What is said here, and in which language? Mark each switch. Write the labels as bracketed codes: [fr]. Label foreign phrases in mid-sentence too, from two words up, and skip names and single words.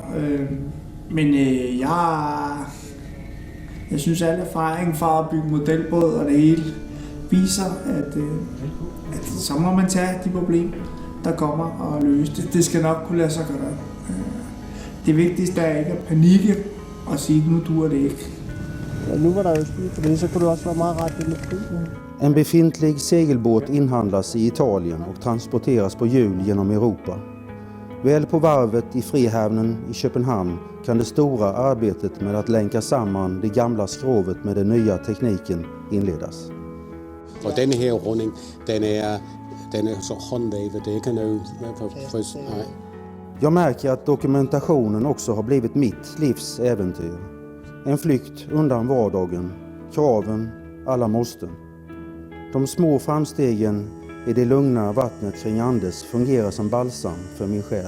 [da] Men jeg synes, at al erfaring fra at bygge modelbåd og det hele viser, at så må man tage de problemer, der kommer, og løse det. Det skal nok kunne lade sig gøre. Det vigtigste er ikke at panikke og sige, at nu duer det ikke. Ja, nu var der jo styr på det, så kunne det også være meget ret med prisen. [sv] En befintlig segelbåt inhandlas i Italien och transporteras på hjul genom Europa. Väl på varvet i Frihavnen i Köpenhamn kan det stora arbetet med att länka samman det gamla skrovet med den nya tekniken inledas. [da] Og denne her runding, den er så håndvævet, det kan jo nej. [sv] Jag märker att dokumentationen också har blivit mitt livs äventyr. En flykt undan vardagen, kraven, alla måsten. De små framstegen i det lugna vattnet kring Andes fungerar som balsam för min själ.